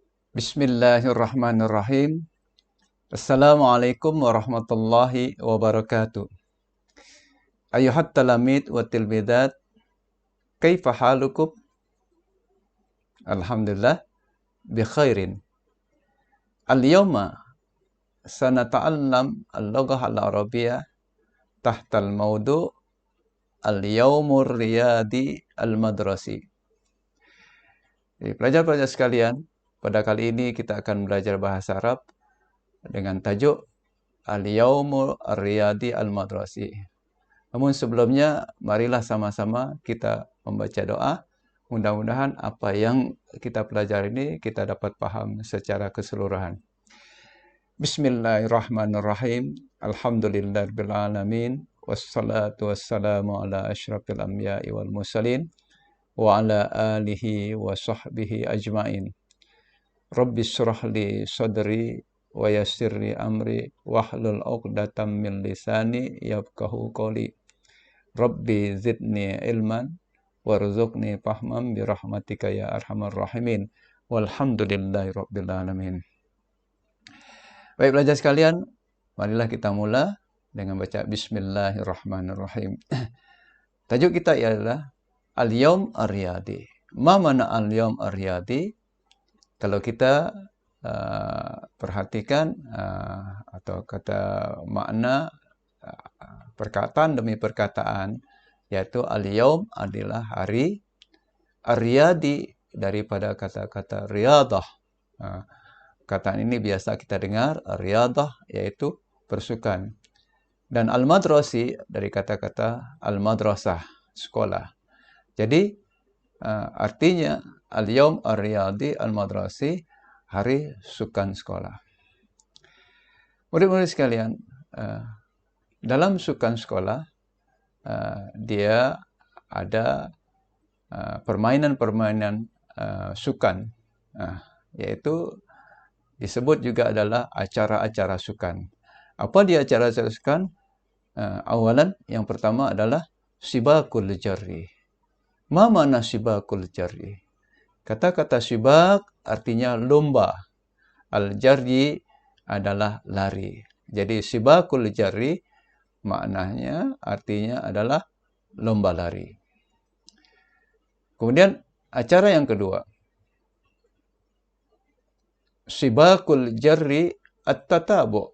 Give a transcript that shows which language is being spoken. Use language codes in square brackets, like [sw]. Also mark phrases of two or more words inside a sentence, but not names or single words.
[ar] بسم الله الرحمن الرحيم. السلام عليكم ورحمة الله وبركاته. أيها التلاميذ والتلميذات، كيف حالكم? الحمد لله، بخير. اليوم سنتعلم اللغة العربية تحت الموضوع اليوم الرياضي المدرسي. [ms] Jadi, pelajar-pelajar sekalian, pada kali ini kita akan belajar bahasa Arab dengan tajuk [ar] اليوم الرياضي المدرسي. [ms] Namun sebelumnya, marilah sama-sama kita membaca doa. Mudah-mudahan apa yang kita pelajari ini kita dapat paham secara keseluruhan. [ar] بسم الله الرحمن الرحيم. الحمد لله رب العالمين. والصلاة والسلام على أشرف الأنبياء والمرسلين وعلى آله وصحبه أجمعين. رب اشرح لي صدري ويسر لي أمري واحلل عقدة من لساني يفقهوا قولي. رب زدني علما وارزقني فهما برحمتك يا أرحم الراحمين. والحمد لله رب العالمين. [ms] Baik pelajar sekalian, marilah kita mula dengan baca Bismillahirrahmanirrahim. Tajuk kita ialah [ar] اليوم الرياضي. ما معنى اليوم الرياضي? [ms] Kalau kita perhatikan atau kata makna perkataan demi perkataan, yaitu al-yawm adalah hari, ar-riyadi daripada kata-kata riyadah. Kataan ini biasa kita dengar, riyadah yaitu persukan. Dan al-madrasi dari kata-kata al-madrasah, sekolah. Jadi artinya [ar] اليوم الرياضي المدرسي, [ms] hari sukan sekolah. Murid-murid sekalian, dalam sukan sekolah, dia ada permainan-permainan sukan, yaitu disebut juga adalah acara-acara sukan. Apa dia acara-acara sukan? Awalan, yang pertama adalah [ar] سباق الجري. ما معنى سباق الجري? [ms] Kata-kata sibak artinya lomba. Al-jarri adalah lari. Jadi [ar] سباق الجري [ms] maknanya artinya adalah lomba lari. Kemudian acara yang kedua, [ar] سباق الجري التتابع.